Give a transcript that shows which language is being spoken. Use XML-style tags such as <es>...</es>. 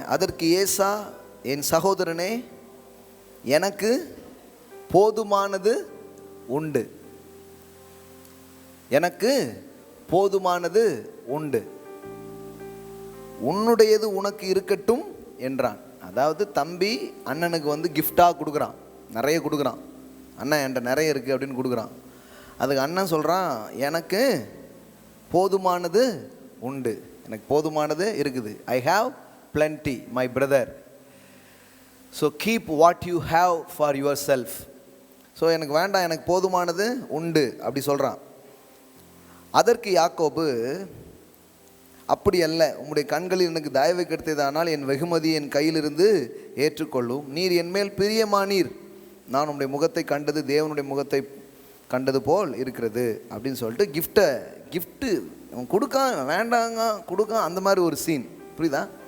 <ta>அதற்கு ஏசா, என் சகோதரனே, எனக்கு போதுமானது உண்டு, எனக்கு போதுமானது உண்டு, உன்னுடையது உனக்கு இருக்கட்டும் என்றான். அதாவது தம்பி அண்ணனுக்கு வந்து கிஃப்டாக கொடுக்குறான், நிறைய கொடுக்குறான். அண்ணன் என்கிட்ட நிறைய இருக்குது அப்படின்னு கொடுக்குறான். அதுக்கு அண்ணன் சொல்கிறான், எனக்கு போதுமானது உண்டு, எனக்கு போதுமானது இருக்குது.</ta> <en>I have plenty my brother, so keep what you have for yourself.</en> <ta>So எனக்கு வேண்டாம், எனக்கு போதுமானது உண்டு அப்படி சொல்கிறான். அதற்கு யாக்கோபு, அப்படி அல்ல, உம்முடைய கண்களில் எனக்கு தயவு கிடைத்ததானால் என் வெகுமதி என் கையிலிருந்து ஏற்றுக்கொள்ளும். நீர் என்மேல் பிரியமானீர், நான் உம்முடைய முகத்தை கண்டது தேவனுடைய முகத்தை கண்டது போல் இருக்கிறது அப்படின்னு சொல்லிட்டு கிஃப்ட்டு அவன் கொடுக்கான், வேண்டாங்க கொடுக்கான், அந்த மாதிரி ஒரு சீன். புரியுதா?</ta>